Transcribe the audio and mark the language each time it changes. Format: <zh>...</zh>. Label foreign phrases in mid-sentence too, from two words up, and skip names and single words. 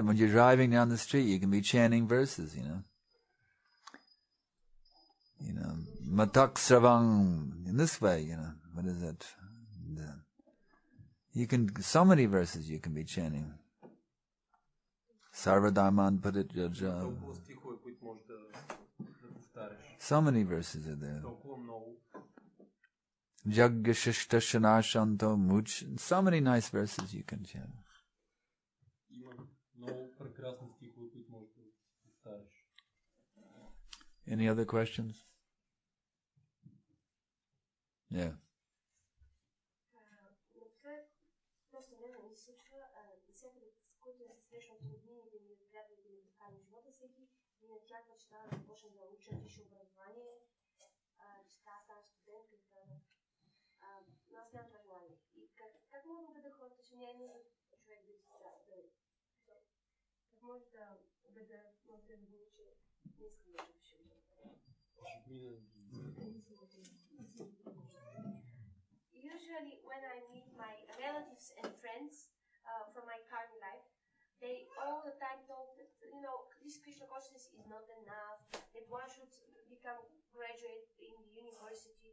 <en>When you're driving down the street, you can be chanting verses,</en> <sa>Matak Sravang,</sa> <en>in this way, what is it? So many verses you can be chanting.</en> <sa>Sarvadharman Parityaja.</sa> <en>So many verses are there.</en> <bg>Толкова много. Jaggashishtashanashanto much.</bg> <en>So many nice verses you can chant.</en> <bg>Има много прекрасни стихове, които можеш да повтаряш.</bg> <en>Any other questions? Yeah.</en> <bg>Просто време ми се случва, всякъде, с които се срещам труднините ми приятелите ми така на живота, всеки ми натяква, че трябва да започна да уча висше образование, че трябва да стана студентка и така. Но аз нямам това желание. И как мога да убеда хората, че няма нужда човек да как може да убеда моите роднини, че не искам да уча висше образование?</bg> <en>Usually when I meet my relatives and friends from my current life, they all the time talk that, this Krishna consciousness is not enough, that one should become graduate in the university.</en>